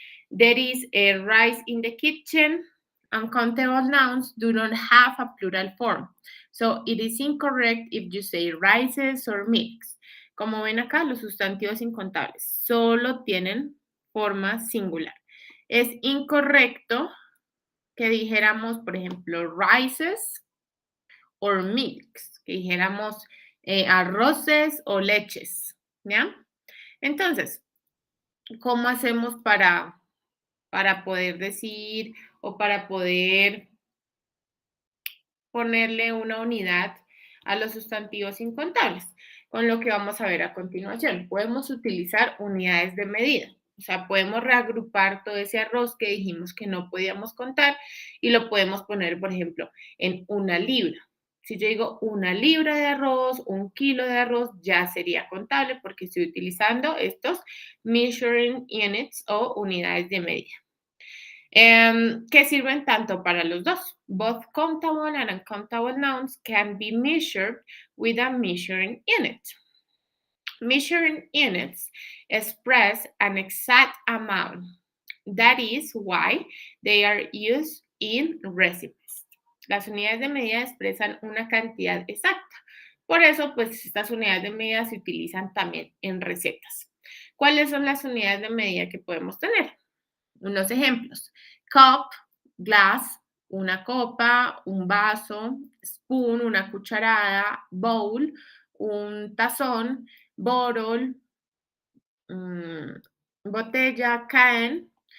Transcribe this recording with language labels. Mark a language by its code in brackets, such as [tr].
[en] There is a rice in the kitchen. Uncountable nouns do not have a plural form. So it is incorrect if you say rices or milks. [es] Como ven acá, los sustantivos incontables solo tienen forma singular. Es incorrecto que dijéramos, por ejemplo, [en] rices or milks, [es] que dijéramos arroces o leches, ¿ya? Entonces, ¿cómo hacemos para poder decir o para poder ponerle una unidad a los sustantivos incontables? Con lo que vamos a ver a continuación. Podemos utilizar unidades de medida. O sea, podemos reagrupar todo ese arroz que dijimos que no podíamos contar y lo podemos poner, por ejemplo, en una libra. Si yo digo una libra de arroz, un kilo de arroz, ya sería contable porque estoy utilizando estos [en] measuring units [es] o unidades de medida. Que sirven tanto para los dos. [en] Both countable and uncountable nouns can be measured with a measuring unit. Measuring units express an exact amount. That is why they are used in recipes. [es] Las unidades de medida expresan una cantidad exacta. Por eso, pues, estas unidades de medida se utilizan también en recetas. ¿Cuáles son las unidades de medida que podemos tener? Unos ejemplos. Cup, glass, una copa, un vaso, spoon, una cucharada, bowl, un tazón, bottle, botella, can.